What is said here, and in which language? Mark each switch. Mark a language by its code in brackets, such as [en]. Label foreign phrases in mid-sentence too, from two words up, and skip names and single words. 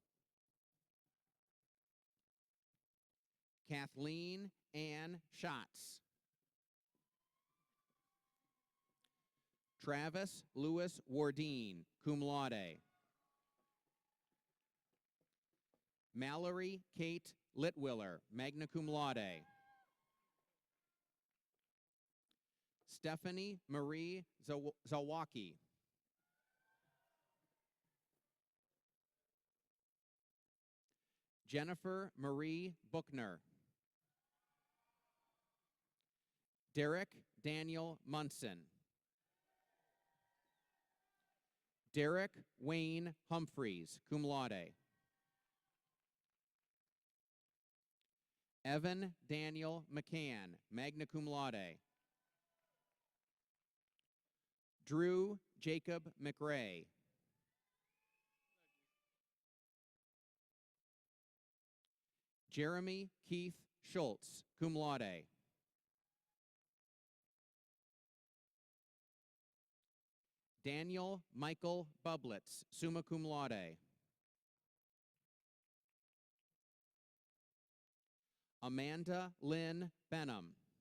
[en] Kathleen Ann Schatz. Travis Lewis Wardeen, [la] cum laude. [en] Mallory Kate Litwiller, [la] magna cum laude. [en] Stephanie Marie Zawacki. Jennifer Marie Buchner. Derek Daniel Munson. Derek Wayne Humphreys, [la] cum laude. [en] Evan Daniel McCann, [la] magna cum laude. [en] Drew Jacob McRae. Jeremy Keith Schultz, [la] cum laude. [en] Daniel Michael Bublitz, [la] summa cum laude. [en] Amanda Lynn Benham.